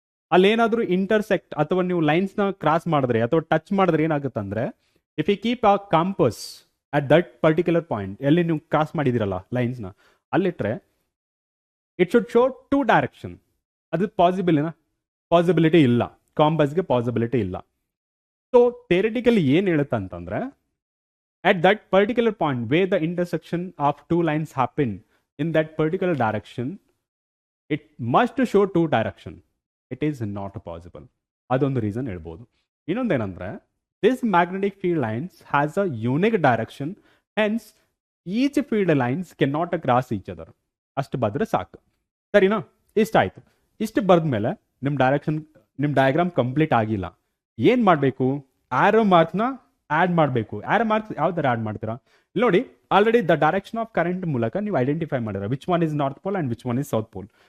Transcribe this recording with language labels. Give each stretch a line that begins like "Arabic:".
Kannada: ಅಲ್ಲೇನಾದ್ರೂ intersect ಅಥವಾ ನೀವು lines ನ ಕ್ರಾಸ್ ಮಾಡಿದ್ರೆ ಅಥವಾ ಟಚ್ ಮಾಡಿದ್ರೆ ಏನಾಗುತ್ತಂದ್ರೆ,
English: if you keep a compass at that particular point,
Kannada: ಎಲ್ಲಿ ನೀವು ಕ್ರಾಸ್ ಮಾಡಿದಿರಲ್ಲ ಲೈನ್ಸ್ ನ, ಅಲ್ಲಿಟ್ರೆ
English: It should show 2 direction.
Kannada: ಅದು ಪಾಸಿಬಿಲಿಟಿ ಇಲ್ಲ, ಕಾಂಪಸ್ಗೆ ಪಾಸಿಬಿಲಿಟಿ ಇಲ್ಲ.
English: so theoretically
Kannada: ಏನ್ ಹೇಳುತ್ತೆ ಅಂತಂದ್ರೆ,
English: at that particular point where the intersection of 2 lines happen in that particular direction, it must show 2 direction. It is not possible.
Kannada: ಅದೊಂದು reason ಹೇಳ್ಬೋದು. ಇನ್ನೊಂದೇನಂದ್ರೆ,
English: this magnetic field lines has a unique direction, hence each field lines cannot cross each other.
Kannada: ಅಷ್ಟು ಬಂದ್ರೆ ಸಾಕು, ಸರಿನಾ? ಇಷ್ಟ ಆಯ್ತು. ಇಷ್ಟು ಬರ್ದ್ಮೇಲೆ ನಿಮ್ಮ ಡಯಾಗ್ರಾಮ್ ಕಂಪ್ಲೀಟ್ ಆಗಿಲ್ಲ. ಏನ್ ಮಾಡಬೇಕು, ಆರೋ ಮಾರ್ಕ್ನ ಆಡ್ ಮಾಡಬೇಕು. ಆರೋ ಮಾರ್ಕ್ಸ್ ಯಾವ ತರ ಆಡ್ ಮಾಡ್ತೀರಾ?
English: ನೋಡಿ, already the direction of current
Kannada: ಮೂಲಕ ನೀವು ಐಡೆಂಟಿಫೈ ಮಾಡಿದ್ರೆ
English: Which one is north pole and which one is south pole.